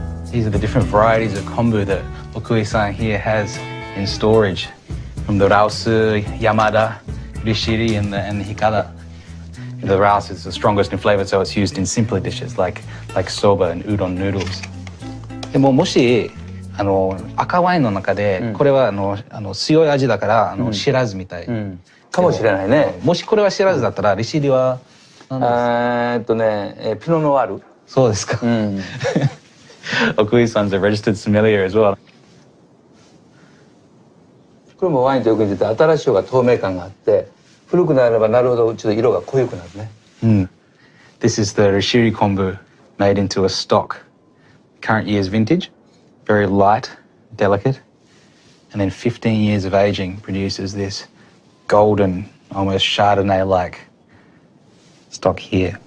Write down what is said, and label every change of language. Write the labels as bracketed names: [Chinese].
[English] These are the different varieties of kombu that Okui-san here has in storage, from the Raosu, Yamada, Rishiri and the Hikada. The Raosu is the strongest in flavour, so it's used in simpler dishes like soba and udon noodles. [Japanese] でももし赤ワインの中でこれは強い味だからシラズみたいかもしれないね。もしこれはシラズだったら利尻は何ですか？ピノノワール。そうですか。 [English] Okui-san's a registered sommelier as well. [Japanese] これもワインとよく似てて新しい方が透明感があって古くなればなるほどちょっと色が濃ゆくなるね。 [English] This is the Rishiri kombu made into a stock. Current year's vintage. Very light, delicate, and then 15 years of aging produces this golden, almost Chardonnay-like stock here.